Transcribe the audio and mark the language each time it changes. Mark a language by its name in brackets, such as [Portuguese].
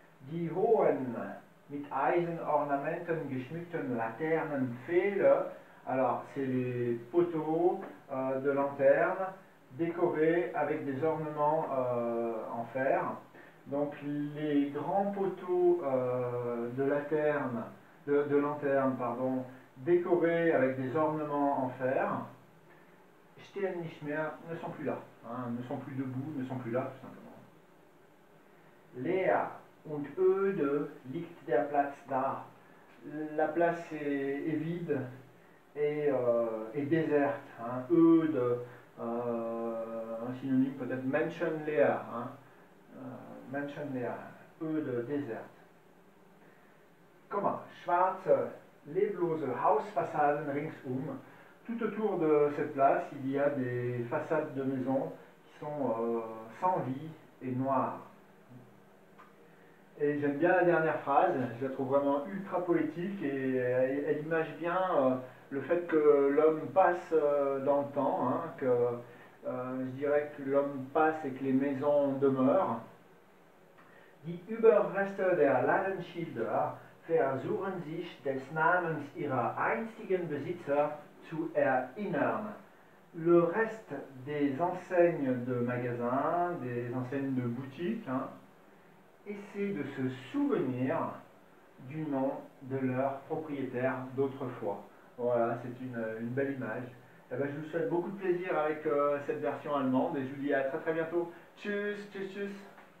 [German] Die hohen, mit Eisenornamenten geschmückten Laternenpfähle, [French] alors c'est les poteaux de lanterne décorés avec des ornements en fer. Donc les grands poteaux de lanterne, pardon, décorés avec des ornements en fer, [German] stehen nicht mehr, [French] ne sont plus là, hein, ne sont plus debout, ne sont plus là tout simplement. [German] Leer und öde liegt der Platz da. [French] La place est vide et déserte. Hein. Öde, un synonyme peut-être menschenleer. Hein. [German] Menschenleer, öde, déserte. Komma, schwarze, leblose Hausfassaden ringsum. [French] Tout autour de cette place, il y a des façades de maisons qui sont sans vie et noires. Et j'aime bien la dernière phrase, je la trouve vraiment ultra poétique et elle image bien le fait que l'homme passe dans le temps, hein, que je dirais que l'homme passe et que les maisons demeurent. [German] Die Überreste der Laddenschilder versuchen sich des Namens ihrer einstigen Besitzer zu erinnern. [French] Le reste des enseignes de magasins, des enseignes de boutiques, hein, essaient de se souvenir du nom de leur propriétaire d'autrefois. Voilà, c'est une belle image. Et ben, je vous souhaite beaucoup de plaisir avec cette version allemande et je vous dis à très très bientôt. [German] Tchuss, tchuss, tchuss.